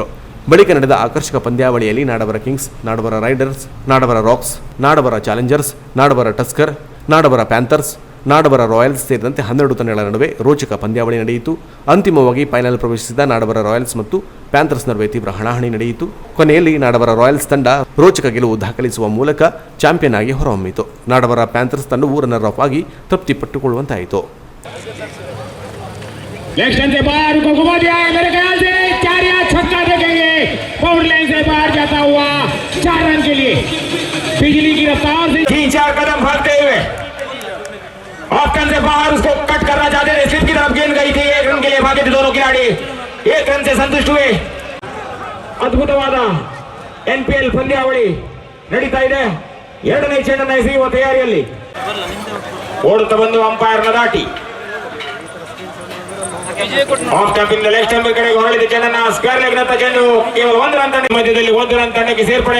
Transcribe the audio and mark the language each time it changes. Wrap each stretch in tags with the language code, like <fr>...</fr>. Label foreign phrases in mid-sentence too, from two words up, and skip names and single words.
<kn>ಬಳಿಕ ನಡೆದ ಆಕರ್ಷಕ ಪಂದ್ಯಾವಳಿಯಲ್ಲಿ ನಾಡವರ ಕಿಂಗ್ಸ್, ನಾಡವರ ರೈಡರ್ಸ್, ನಾಡವರ ರಾಕ್ಸ್, ನಾಡವರ ಚಾಲೆಂಜರ್ಸ್, ನಾಡವರ ಟಸ್ಕರ್, ನಾಡವರ ಪ್ಯಾಂಥರ್ಸ್, ನಾಡಬರ ರಾಯಲ್ಸ್ ಸೇರಿದಂತೆ 12 ತಂಡಗಳ ನಡುವೆ ರೋಚಕ ಪಂದ್ಯಾವಳಿ ನಡೆಯಿತು. ಅಂತಿಮವಾಗಿ ಫೈನಲ್ ಪ್ರವೇಶಿಸಿದ ನಾಡಬರ ರಾಯಲ್ಸ್ ಮತ್ತು ಪ್ಯಾಂಥರ್ಸ್ ನಡುವೆ ತೀವ್ರ ಹಣಾಹಣಿ ನಡೆಯಿತು. ಕೊನೆಯಲ್ಲಿ ನಾಡಬರ ರಾಯಲ್ಸ್ ತಂಡ ರೋಚಕ ಗೆಲುವು ದಾಖಲಿಸುವ ಮೂಲಕ ಚಾಂಪಿಯನ್ ಆಗಿ ಹೊರಹೊಮ್ಮಿತು. ನಾಡಬರ ಪ್ಯಾಂಥರ್ಸ್ ತಂಡವು</kn> <en>runner up</en> <kn>ಆಗಿ ತೃಪ್ತಿಪಟ್ಟುಕೊಳ್ಳುವಂತಾಯಿತು.</kn> <hi>नेक्स्ट से बाहर को घुमा दिया है, मेरे ख्याल से 4 या छक्का देखेंगे.</hi> <en>boundary line</en> <hi>से बाहर जाता हुआ 4 रन के लिए बिजली की रफ्तार से 3-4 कदम भागते हुए</hi> <en>off turn</en> <hi>से बाहर उसको कट करना चाहते थे. स्लिप की तरफ गेंद गई थी. 1 रन के लिए भागे थे दोनों खिलाड़ी. 1 रन से संतुष्ट हुए.</hi> <kn>ಅದ್ಭುತವಾದ NPL ಪಂದ್ಯಾವಳಿ ನಡೀತಾ ಇದೆ. 2ನೇ ಚೆಂಡನ್ನು ಎಸೆಯುವ ತಯಾರಿಯಲ್ಲಿ ಓಡುತ್ತಾ ಬಂದು ಅಂಪೈರ್ನ ದಾಟಿ</kn> <en>off camping left hand</en> <kn>ಕಡೆಗೆ ಹೊರಳಿದ ಚೆಂಡನ್ನ</kn> <en>square leg</en> <kn>ನತ್ತ ಚೆಂಡು ಕೇವಲ 1 ರನ್ ತಂಡ ಮಧ್ಯದಲ್ಲಿ 1 ರನ್ ತಂಡಕ್ಕೆ ಸೇರ್ಪಡೆ.</kn>